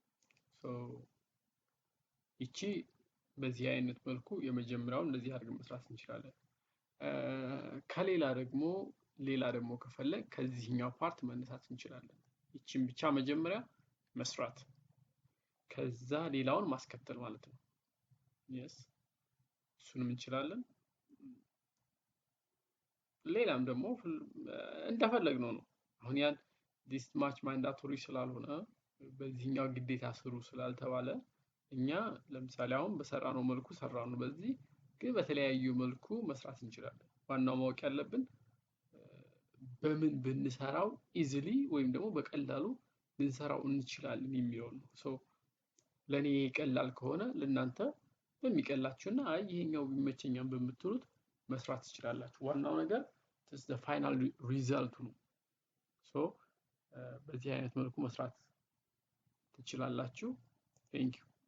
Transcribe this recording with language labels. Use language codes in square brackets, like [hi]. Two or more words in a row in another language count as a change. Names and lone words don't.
[am] ይቺ በዚህ አይነት መልኩ የመጀመሪያውን እንደዚህ አድርገን መስራት እንችላለን። ከሌላ ደግሞ ከፈለግ ከዚህኛው ፓርት መነሳት እንችላለን። ይቺን ብቻ መጀመሪያ መስራት ከዛ ሌላውን ማስከተል ማለት ነው። yes እሱንም እንችላለን። ሌላም ደግሞ እንደፈለግነው ነው። አሁን ያን [en] this much mandatory [am] ስላልሆነ በዚህኛው ግዴታ ስሩ ስላልተባለ እኛ ለምሳሌ አሁን በሰራነው መልኩ ሰራነው። በዚህ ግን በተለያዩ መልኩ መስራት እንችላለን። ዋናው ማወቅ ያለብን በምን ብንሰራው ኢዚሊ ወይም ደግሞ በቀላሉ ልንሰራው እንችላለን የሚለው ነው። ለኔ ቀላል ከሆነ ለናንተ በሚቀላችሁና ይሄኛው ቢመቸኛም በምትሉት መስራት ትችላላችሁ። ዋናው ነገር [en] the final result [am] ነው። በዚህ አይነት መልኩ መስራት ትችላላችሁ። [en] thank you